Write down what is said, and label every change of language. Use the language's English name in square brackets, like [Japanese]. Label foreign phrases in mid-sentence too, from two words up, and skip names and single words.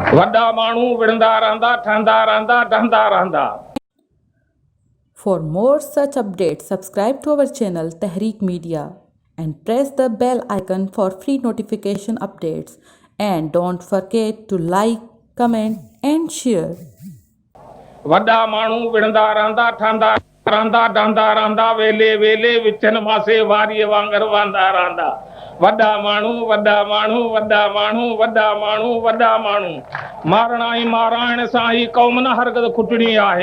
[Sindhi] वॾा माण्हू विढ़ंदा रहंदा, ठहंदा रहंदा, ढहंदा रहंदा। [English] For more such updates, subscribe to our channel Tehreek Media and press the bell icon for free notification updates. And don't forget to like, comment and share. [Sindhi] वॾा माण्हू विढ़ंदा रहंदा, ठहंदा रहंदा, ढहंदा रहंदा, वेले वेले विचन मासे वारीअ वांगर वांदा रहंदा। वॾा माण्हू, वॾा माण्हू, वॾा माण्हू, वॾा माण्हू, वॾा माण्हू। मारणा ऐं माराइण सां ही क़ौम न हरगिज़ खुटणी आहे।